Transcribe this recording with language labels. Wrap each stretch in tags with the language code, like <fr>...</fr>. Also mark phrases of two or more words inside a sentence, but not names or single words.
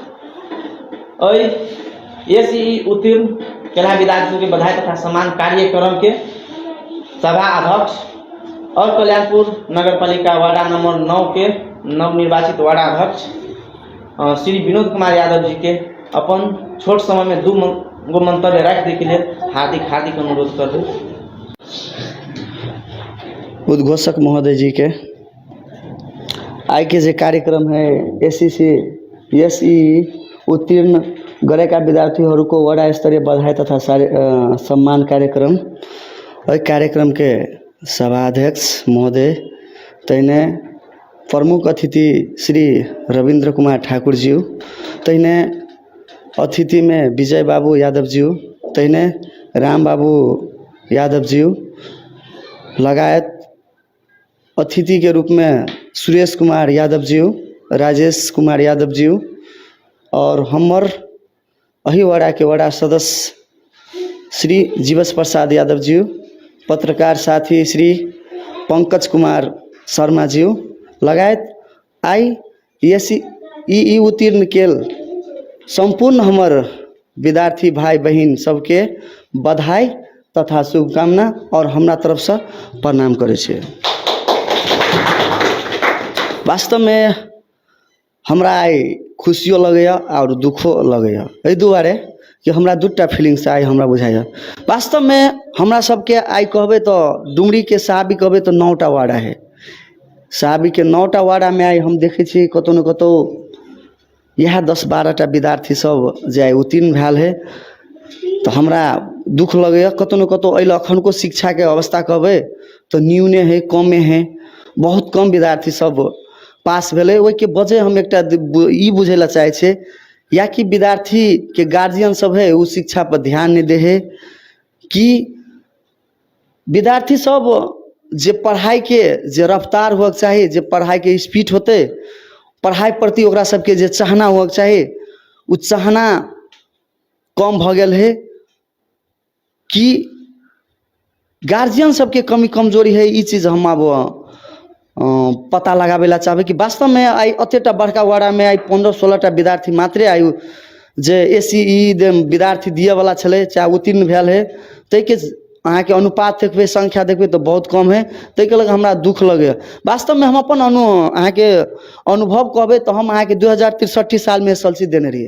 <mai>एसीई उत्तीर्ण केला विद्यार्थी के बधाई तथा सम्मान कार्यक्रम के सभा अध्यक्ष और कल्याणपुर नगर पालिका वार्ड नंबर 9 के नवनिर्वाचित वार्ड अध्यक्ष श्री विनोद कुमार यादव जी के अपन छोट समय में 2 गो मंतव्य रख दे के लिए हार्दिक अनुरोध कर दे उद्घोषक महोदय जी के आई के जे कार्यक्रम है एसई</mai> <ne>उत्तीर्ण गरेका विद्यार्थीहरूको वडा स्तरीय</ne> <mai>बधाई तथा सम्मान कार्यक्रम और कार्यक्रम के सभाध्यक्ष महोदय तैने प्रमुख अतिथि श्री रविंद्र कुमार ठाकुर जी तैने अतिथि में विजय बाबू यादव जी तैने राम बाबू यादव जी लगायत अतिथि के रूप में सुरेश कुमार यादव जी राजेश कुमार यादव जी और हमर अही वाड़ा के वाड़ा सदस्य श्री जीवस प्रसाद यादव जी पत्रकार साथी श्री पंकज कुमार शर्मा जी लगायत आई एसई उत्तीर्ण केल संपूर्ण हमर विद्यार्थी भाई बहन सबके बधाई तथा शुभकामना और हमरा तरफ से प्रणाम करे छे। वास्तव में हमरा आई खुशियों लगे और दुखो लगे एहि दुआरे कि हमरा दूटा फीलिंग्स आई हमरा बुझाइए वास्तव में हमरा सबके आई कहबे तो डुमरी के साहबी कहबे तो 9टा वाड़ा है साहबी के 9टा वाड़ा में आई हम देखे छी कतौ न कतौ यह 10-12टा विद्यार्थी सब जे उत्तीर्ण भेल है तो हमरा दुख लगे कतौ न कतौ एहि अखन को शिक्षा के अवस्था कहबे तो न्यूने है कमे है बहुत कम विद्यार्थी सब पास भेले ओहि के वजह हम एक बुझे ला चाहे छे या कि विद्यार्थी के गार्जियन सब है वो शिक्षा पर ध्यान नहीं दे है कि विद्यार्थी सब जे पढ़ाई के जे रफ्तार होक चाहिए जे पढ़ाई के स्पीड होते पढ़ाई प्रति ओकरा सबके जे चाहना होक चाहिए उ चाहना कम भ गेल है कि गार्जियन सबके कमी कमजोरी है ई चीज हम अब पता लगाबे ला चाहबे कि वास्तव में आई अतेटा बड़का वाड़ा में आई 15-16टा विद्यार्थी मात्रे आई जे एसई विद्यार्थी दिए वाला छले चाहे उत्तीर्ण भेल है तै के अहाँ के अनुपात देखबे संख्या देखबे तो बहुत कम है, ताहि के लगे हमरा दुख लगे। वास्तव में हम अपन अहाँ के अनुभव कहबे तो हम अहाँ के 2063 साल में SLC देने रहिए।</mai>